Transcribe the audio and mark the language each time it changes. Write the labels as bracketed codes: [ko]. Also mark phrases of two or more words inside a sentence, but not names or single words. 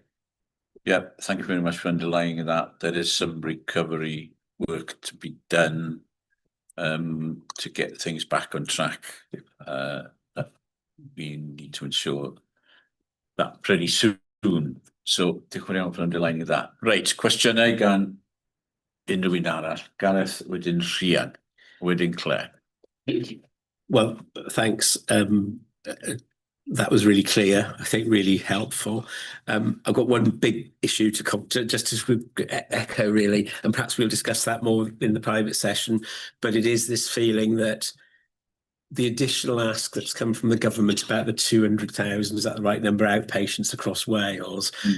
[en] Yeah, thank you very much for underlining that. There is some recovery work to be done to get things back on track. That we need to ensure that pretty soon. So [cy] diolch yn fawr [en] for underlining that. Right, [cy] cwestiynau gan unrhyw un arall. Gareth, wedyn Rhian, wedyn Claire. [en] Well, thanks. That was really clear. I think really helpful. I've got one big issue to just to echo really, and perhaps we'll discuss that more in the private session. But it is this feeling that the additional ask that's come from the government about the 200,000, is that the right number, outpatients across Wales?